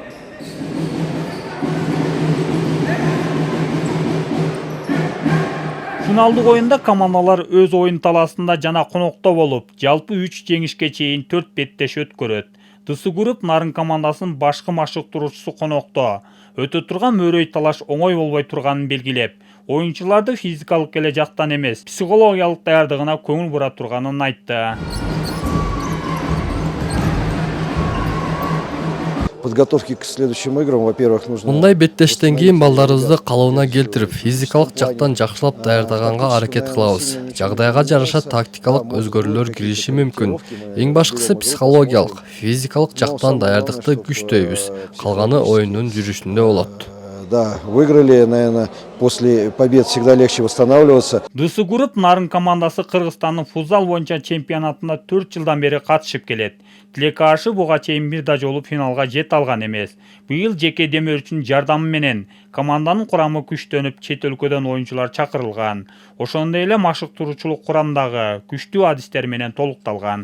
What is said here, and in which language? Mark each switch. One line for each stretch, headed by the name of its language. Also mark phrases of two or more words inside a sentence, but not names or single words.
Kyrgyz: Финалдык оюнда командалар өз оюн талаасында жана конокто болуп, жалпы 3 жеңишке чейин 4 беттеш өткөрөт. Дысы групп Нарын командасынын башкы машыктыруучусу конокто. Өтө турган мөрөй талаш оңой болбой турганын белгилеп, оюнчуларды физикалык эле жактан эмес, психологиялык даярдыгына көңүл бура турганын айтты.
Russian: Подготовки к следующим играм, во-первых, нужно...
Kyrgyz: Мындай беттештен кийин балдарыбызды калыбына келтирип, физикалык жактан жакшылап даярдаганга аракет кылабыз. Жагдайга жараша тактикалык өзгөрүүлөр кириши мүмкүн. Эң башкысы психологиялык, физикалык жактан даярдыкты күчтөйбүз. Калганы оюндун жүрүшүндө болот.
Russian: Да, выиграли, наверное, после побед всегда легче восстанавливаться.
Kyrgyz: Дысы групп Нарын командасы Кыргызстандын футзал боюнча чемпионатына 4 жылдан бери катышып келет. Тилекаашы буга чейин бир да жолу финалга жете алган эмес. Быйыл жеке демөөрчүнүн жардамы менен команданын курамы күчтөнүп, чет өлкөдөн оюнчулар чакырылган. Ошондой эле машыктыруучулук курамдагы күчтүү адистер менен толукталган.